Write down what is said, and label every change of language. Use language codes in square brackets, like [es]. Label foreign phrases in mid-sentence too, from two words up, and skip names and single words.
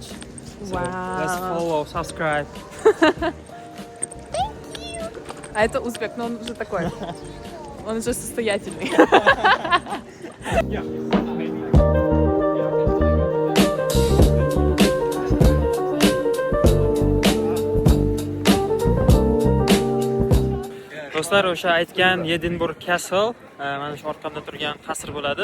[en] So let's follow, subscribe. [ru] А это узбек, но он уже такой. Он уже состоятельный. [uz] Do'stlar, o'sha aytgan Edinburgh Castle, mana shu orqamda turgan qasr bo'ladi.